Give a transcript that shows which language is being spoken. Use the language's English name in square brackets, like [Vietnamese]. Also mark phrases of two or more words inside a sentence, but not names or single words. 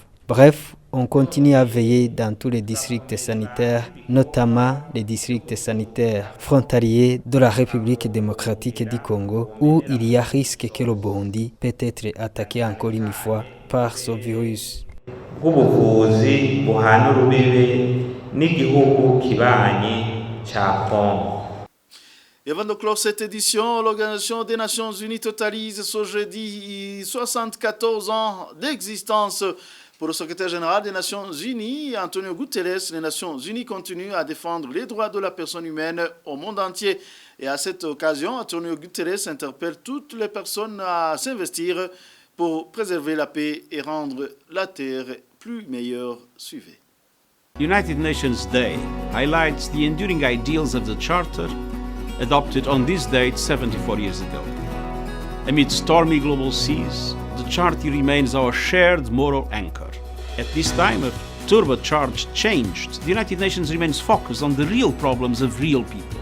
[French] Bref, on continue à veiller dans tous les districts sanitaires, notamment les districts sanitaires frontaliers de la République démocratique du Congo, où il y a risque que le Burundi peut être attaqué encore une fois par ce virus. [Rundi] Bw'ubuvuzi buhana urubibe n'igihugu kibanyi ca Congo. [French] Et avant de clore cette édition, l'Organisation des Nations Unies totalise ce jeudi 74 ans d'existence. Pour le secrétaire général des Nations Unies, Antonio Guterres, les Nations Unies continuent à défendre les droits de la personne humaine au monde entier. Et à cette occasion, Antonio Guterres interpelle toutes les personnes à s'investir pour préserver la paix et rendre la Terre plus meilleure. Suivez. [English] United Nations Day highlights the enduring ideals of the Charter adopted on this date 74 years ago. Amid stormy global seas, the Charter remains our shared moral anchor. At this time of turbocharged change, the United Nations remains focused on the real problems of real people.